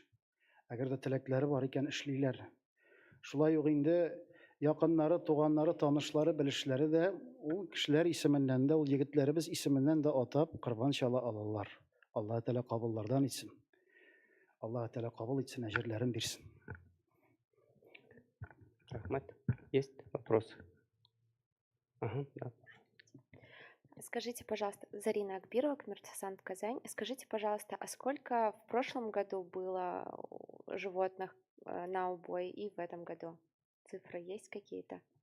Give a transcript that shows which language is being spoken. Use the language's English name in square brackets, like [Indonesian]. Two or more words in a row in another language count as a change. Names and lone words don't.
[Tatar] Әгәр дә теләкләре бар икән, эшлиләр. Шулай ук инде якыннары, туганнары, танышлары, белешләре дә ул кешеләр исеменнән дә, ул егетләребез исеменнән дә атап корбан чала алалар. Аллаһ Тәала кабуллардан итсен. Аллаһ Тәала кабул итсен, әҗерләрен бирсен. Рахмат. [Russian] Есть вопросы? Ага, да. Скажите, пожалуйста, Зарина Акбирова, коммерсант Казань. Скажите, пожалуйста, а сколько в прошлом году было животных на убой и в этом году? Цифры есть какие-то?